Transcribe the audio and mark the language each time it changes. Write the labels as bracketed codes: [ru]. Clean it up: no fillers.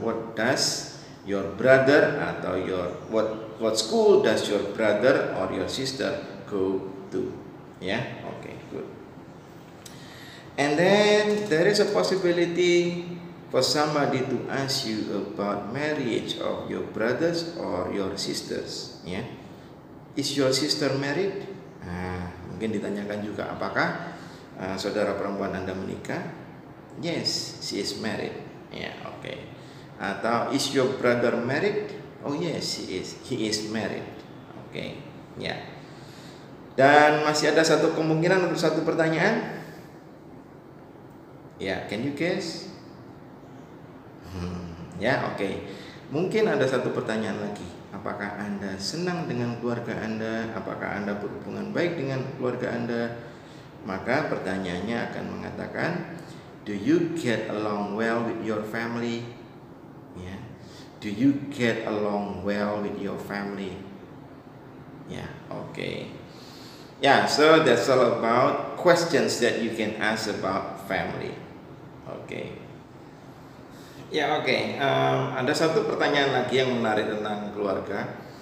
[en] What does your brother atau what school does your brother or your sister go to? Yeah, okay, good. And then there is a possibility for somebody to ask you about marriage of your brothers or your sisters. Yeah, is your sister married? [id] Mungkin ditanyakan juga, apakah saudara perempuan Anda menikah? [en] Yes, she is married. Yeah, okay. Atau is your brother married? Oh yes, he is married. Okay, ya. [id] Dan masih ada satu kemungkinan untuk satu pertanyaan. Ya, [en] can you guess? [id] Ya, okay. Mungkin ada satu pertanyaan lagi. Apakah Anda senang dengan keluarga Anda? Apakah Anda berhubungan baik dengan keluarga Anda? Maka pertanyaannya akan mengatakan, [en] do you get along well with your family? Yeah. Do you get along well with your family? Yeah, okay. Yeah, so that's all about questions that you can ask about family. Okay. [id] Ya, oke. Ada satu pertanyaan lagi yang menarik tentang keluarga.